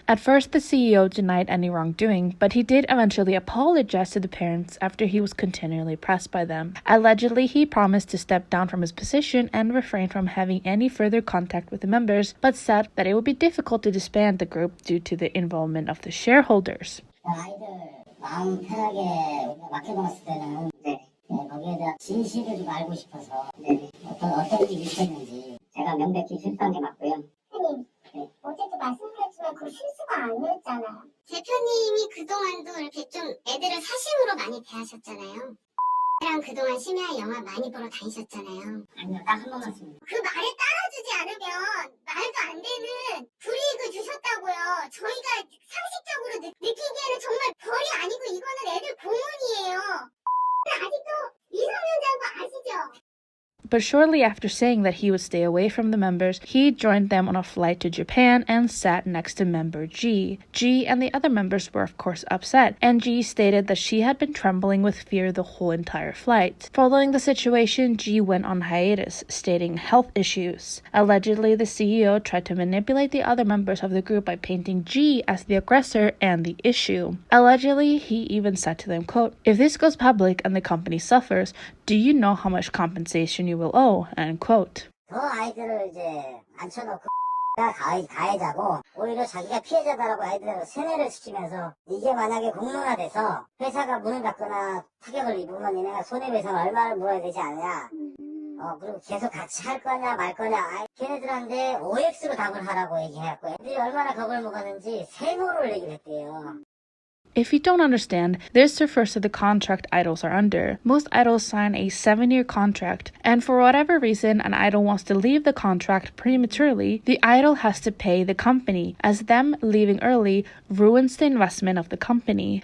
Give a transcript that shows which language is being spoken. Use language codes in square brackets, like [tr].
[en] At first, the CEO denied any wrongdoing, but he did eventually apologize to the parents after he was continually pressed by them. Allegedly, he promised to step down from his position and refrain from having any further contact with the members, but said that it would be difficult to disband the group due to the involvement of the shareholders. [ko] 마음 편하게 우리가 맡겨놓았을 때는 거기에 대한 진실을 좀 알고 싶어서 어떤 일이 있었는지 제가 명백히 실수한 게 맞고요. 대표님, 어제도 말씀드렸지만 그 실수가 아니었잖아요. 대표님이 그동안도 이렇게 좀 애들을 사심으로 많이 대하셨잖아요. 랑 그동안 심야 영화 많이 보러 다니셨잖아요. 아니요, 딱 한 번 맞습니다. 그 말에 따라주지 않으면 말도 안 되는 불이익을 주셨다고요. 저희가 상식적으로 느끼기에는 정말 벌이 아니고 이거는 애들 고문이에요. 아직도 미성년자인 거 아시죠? [en] But shortly after saying that he would stay away from the members, he joined them on a flight to Japan and sat next to member Ji. Ji and the other members were of course upset, and Ji stated that she had been trembling with fear the whole entire flight. Following the situation, Ji went on hiatus, stating health issues. Allegedly, the CEO tried to manipulate the other members of the group by painting Ji as the aggressor and the issue. Allegedly, he even said to them, quote, "If this goes public and the company suffers, do you know how much compensation you will owe?" end quote. [ko] 더 아이들을 이제 앉혀놓고 가해자고 오히려 자기가 피해자다라고 아이들을 세뇌를 시키면서 이게 만약에 공론화돼서 회사가 문을 닫거나 타격을 입으면 얘네가 손해배상 얼마를 물어야 되지 않냐. 그리고 계속 같이 할 거냐 말 거냐. 걔네들한테 OX로 답을 하라고 얘기해갖고 애들이 얼마나 겁을 먹었는지 세모를 얘기를 했대요. [en] If you don't understand, this refers to the contract idols are under. Most idols sign a 7-year contract, and for whatever reason an idol wants to leave the contract prematurely, the idol has to pay the company, as them leaving early ruins the investment of the company.